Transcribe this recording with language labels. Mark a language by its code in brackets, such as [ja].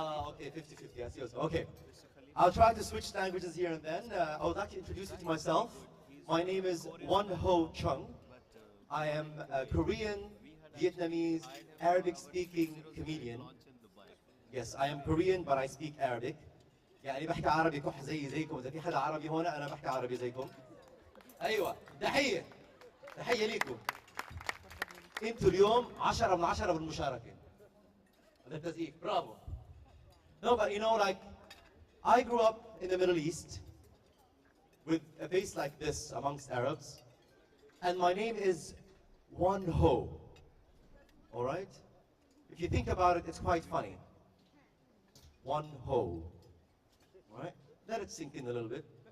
[en] Okay, 50-50, I see what's okay. I'll try to switch languages here and then. I would like to introduce you to myself. My name is Wonho Chung. I am a Korean, Vietnamese, Arabic-speaking comedian. Yes, I am Korean, but I speak Arabic. [ar] يعني بحكي عربي كح زيكم، إذا في حدا عربي هون أنا بحكي عربي زيكم. أيوة، تحية ليكم. أنتوا اليوم 10 من 10 بالمشاركة. هذا التزقيق، برافو. [en] No, but you know, like, I grew up in the Middle East with a face like this amongst Arabs. And my name is Wonho, all right? If you think about it, it's quite funny. Wonho, all right? Let it sink in a little bit.